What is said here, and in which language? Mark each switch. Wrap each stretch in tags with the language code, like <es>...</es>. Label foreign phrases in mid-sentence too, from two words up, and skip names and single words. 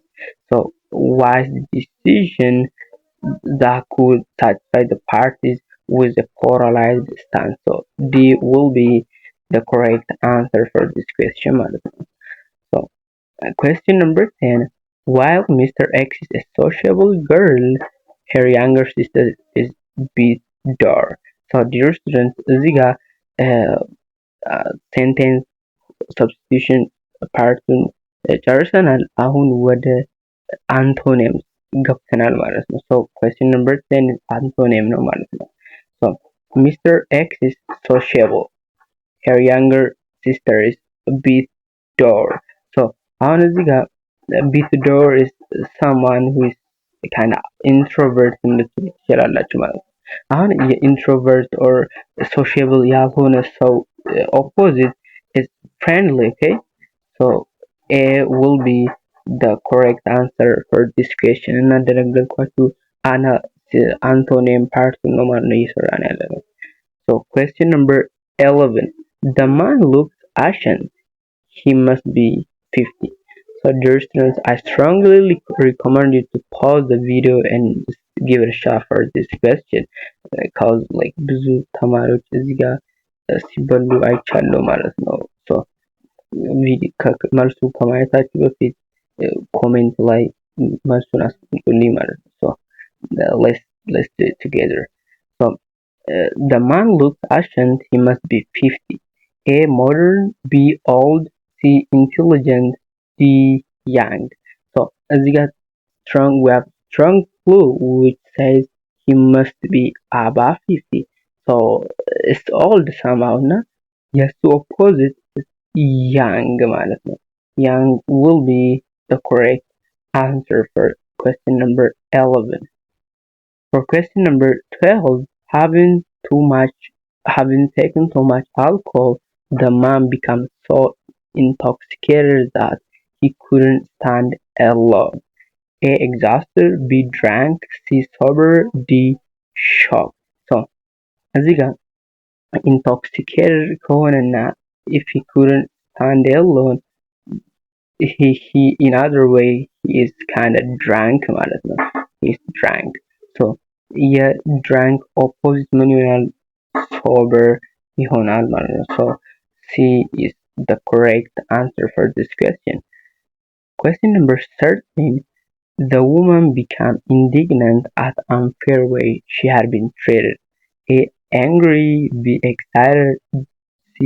<en>so wise decision that could satisfy the parties with a polarized stance. so D will be the correct answer for this question. So question number 10. While Mr. X is a sociable girl, her younger sister is bitter. so dear students,</en> <am>እዚህ ጋር</am> <en>sentence substitution</en> <am>ፓርቱን ጨርሰናል. አሁን ወደ antonyms ገብተናል ማለት ነው.</am> <en>so question number 10 is antonym</en> <am>ነው ማለት ነው.</am> <en>so Mr. X is sociable, her younger sister is bitter. so</en> <am>አሁን እዚህ ጋር</am> <en>bitter is someone who is kind of introvert</en> <am>ልትሉ ትችላላችሁ ማለት ነው.</am> <en>አሁን የintrovert or sociable</en> <am>ያልሆነ ሰው</am> <en>opposite is friendly. okay, so A will be the correct answer for this question.</en> <am>እና እንደነገርኳችሁ</am> <en>antonym part</en> <am>ነው ማለት ነው እየሰራን ያለነው.</am> <en>so question number 11. The man looks ashen, he must be 50. so dear students, I strongly recommend you to pause the video and give it a shot for this question, because like</en> <am>ብዙ ተማሪዎች እዚህ ጋር ሲበሉ አይቻለሁ ማለት ነው. so መልሱ ከማየታችሁ በፊት ኮሜንት ላይ መልሱን አስቀምጡልኝ ማለት ነው.</am> <en>so let's do it together. so the man looks ancient, he must be 50. A. modern, B. old, C. intelligent, D. young. so</en> <am>እዚህ ጋር</am> <en>we have strong clue which says he must be above 50. so it's old somehow na. yes, to opposite young</en> <am>ማለት ነው.</am> <en>young will be the correct answer for question number 11. For question number 12, having taken too much alcohol, the man becomes so intoxicated that he couldn't stand alone. A. exhausted, B. drank, C. sober, D. shocked. so</en> <am>እዚህ ጋር</am> <en>intoxicated ከሆነና if he couldn't stand alone, he in other way he is kind of drunk</en> <am>ማለት ነው</am> <en>he's drunk so የድራንክ opposite</en> <am>ምን ይሆናል</am> <en>sober</en> <am>ይሆናል ማለት ነው</am> <en>so C is the correct answer for this question. Question number 13. The woman became indignant at unfair way she had been treated. A. Angry, B. Excited, C.</en>